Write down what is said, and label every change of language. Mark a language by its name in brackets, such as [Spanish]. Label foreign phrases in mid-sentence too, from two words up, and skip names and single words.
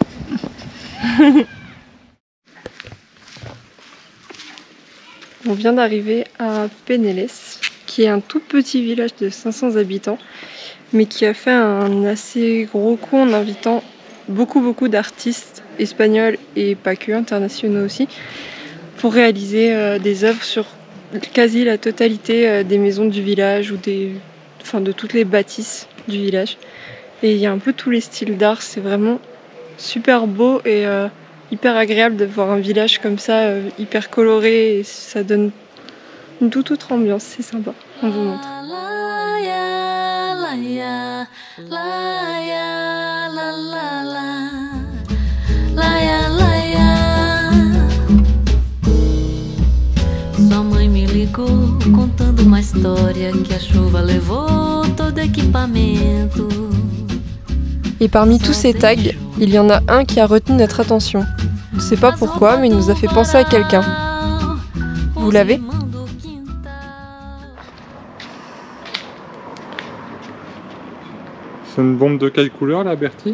[French] On vient d'arriver à Peneles, qui est un tout petit village de 500 habitants, mais qui a fait un assez gros coup en invitant beaucoup d'artistes espagnols et pas que, internationaux aussi, pour réaliser des œuvres sur quasi la totalité des maisons du village ou de toutes les bâtisses du village. Et il y a un peu tous les styles d'art, c'est vraiment super beau et hyper agréable de voir un village comme ça, hyper coloré, et ça donne une toute autre ambiance, c'est sympa, on vous montre. [Portuguese] Sua mãe me ligou contando uma história que a chuva levou todo equipamento. [French] Et parmi tous ces tags, il y en a un qui a retenu notre attention. On ne sait pas pourquoi, mais il nous a fait penser à quelqu'un. Vous l'avez ? C'est une bombe de quelle couleur là, Bertie?